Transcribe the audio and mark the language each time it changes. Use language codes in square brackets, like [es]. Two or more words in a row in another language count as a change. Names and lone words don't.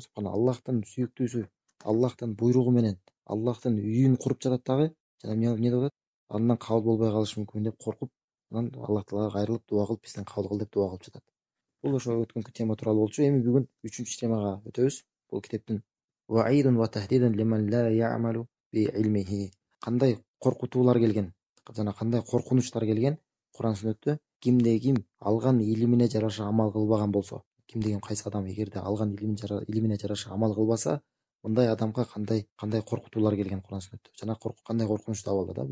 [ky] Субханалла, Аллахтын сүйүктүүсү, Аллахтын буйругу менен Аллахтын үйүн куруп жатат дагы, жана эмне деп атат? Андан кабыл болбой калышы мүмкүн деп коркуп, анан Аллах Таалага кайрылып дуа кылып, бизден кабыл кыл деп дуа кылып жатат. Бул ошо өткөнкү тема тууралуу болчу. Эми бүгүн 3-чү темага өтөбүз. [ar] Бул китептин وعيدٌ وتهديدٌ لمن لا يعمل بعلمه. [ky] Кандай коркутуулар келген жана кандай коркунучтар келген Куран сүннөттө кимде ким алган илимине жараша амал кылбаган болсо, кимде ким кайсы адам эгерде алган илимине жараша амал кылбаса, мындай адамга кандай коркутуулар келген Куран сүннөттө жана кандай коркунучтуу абалда да.